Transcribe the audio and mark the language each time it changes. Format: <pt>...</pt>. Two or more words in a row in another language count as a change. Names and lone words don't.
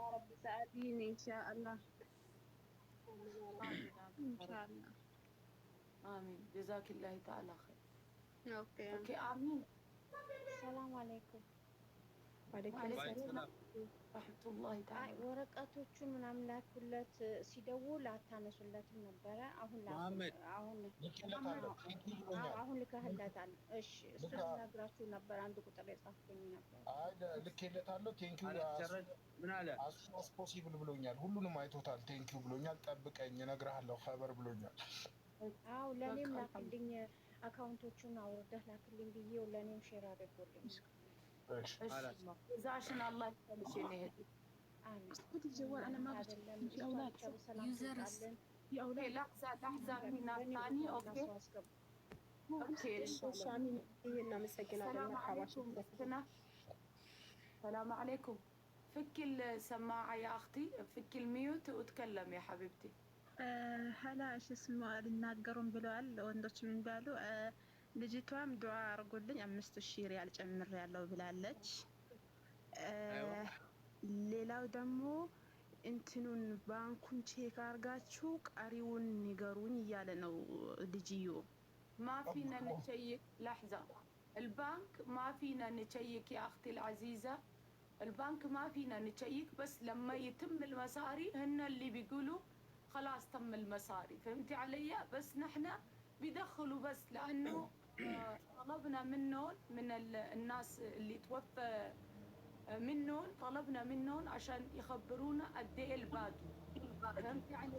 <ar>يا رب، ساعديني إن شاء الله. آمين يا رب. امين امين إن يا رب. شاء الله. امين، جزاك الله تعالى خير. أوكي. اوكي امين. السلام عليكم። وعليكم وعليكم وعليكم السلام. السلام. السلام ورحمة الله</ar> <am>አይ</am> <ar>تعالى وبركاته.</ar> <am>ወረቀቶቹን ምናምን ላኩለት ሲደውል አታነሱለትም ነበረ። አሁን መሐመድ አሁን ልኬለታለሁ። ቴንኪው ብሎኛል። አሁን ልከህለታል። እሺ እሱን ልካ ነግራችሁ ነበር። አንድ ቁጥር የጻፍኩኝ ነበር። አይ ልኬለታለሁ። ቴንኪው</am> <ar>أنا تشرد من على</ar> <en>as possible</en> <am>ብሎኛል። ሁሉንም አይቶታል። ቴንኪው ብሎኛል። ጠብቀኝ እነግርሃለሁ ኸበር ብሎኛል። አው ለኔም በቃ الحمد ላክልኝ፣ አካውንቶቹን አውርደህ ላክልኝ ብዬው ለኔም ሼር አድርጎልኝ። እሺ እሺ</am> <ar>خلاص. جزاشنا الله يخليك يا نهدي.</ar> <am>አሜን።</am> <ar>خد الجوال أنا ما بشوف</ar> <am>አይደለም</am> <ar>في</ar> <am>እሷ</am> <ar>أولاد</ar> <am>ብቻ</am> <ar>شوف</ar> <am>በሰላም</am> <ar>يوزرس</ar> <am>ትውጣለን።</am> <ar>في اوكي أولاد لحظة لحظة في ناس</ar> <am>በእኔ</am> <ar>ثاني.</ar> <am>ቦታ</am> <ar>اوكي</ar> <am>እነሱ አስገቡ።</am> <ar>اوكي</ar> <am>እሺ አሚን። እናመሰግናለን።</am> <ar>السلام</ar> <am>መርሐባ</am> <ar>عليكم ሽክረን። اختنا. السلام عليكم. فك السماعة يا اختي، فك الميوت وتكلم يا حبيبتي. هلا ايش اسمه</ar> <am>ልናገሩን ብለዋል ወንዶች ምን ባሉ ልጅቷም ዱዓ አርጉልኝ 5000 ሪያል ጨምር ያለው ብላለች።</am> <ar>أيوة.</ar> <am>ሌላው ደግሞ እንትኑን ባንኩን ቼክ አርጋችሁ ቀሪውን ንገሩኝ እያለ ነው ልጅዮ።</am> <ar>ما فينا نشيك لحظة، البنك ما فينا نشيك يا أختي العزيزة، البنك ما فينا نشيك، بس لما يتم المصاري هن اللي بيقولوا خلاص تم المصاري، فهمتي علي؟ بس نحن بيدخلوا بس لأنه طلبنا منهم من الناس اللي توفى منهم، طلبنا منهم عشان يخبرونا قد ايه الباقي، فهمتي علي؟</ar>